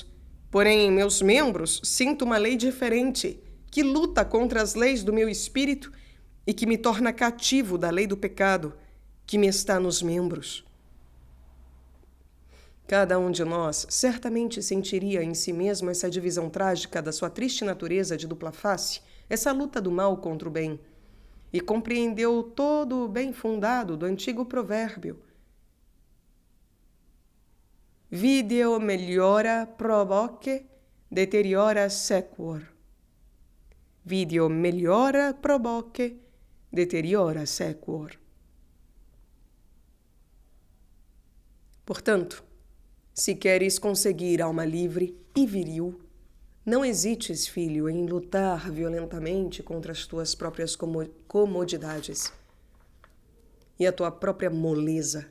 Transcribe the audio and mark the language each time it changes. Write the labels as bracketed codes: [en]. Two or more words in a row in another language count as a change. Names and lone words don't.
[pt] Porém, em meus membros, sinto uma lei diferente, que luta contra as leis do meu espírito e que me torna cativo da lei do pecado, que me está nos membros. Cada um de nós certamente sentiria em si mesmo essa divisão trágica da sua triste natureza de dupla face, essa luta do mal contra o bem, e compreendeu todo o bem fundado do antigo provérbio. [la] Video meliora proboque, deteriora sequor. Video meliora proboque, deteriora sequor. [pt] Portanto, se queres conseguir alma livre e viril, não hesites, filho, em lutar violentamente contra as tuas próprias comodidades e a tua própria moleza.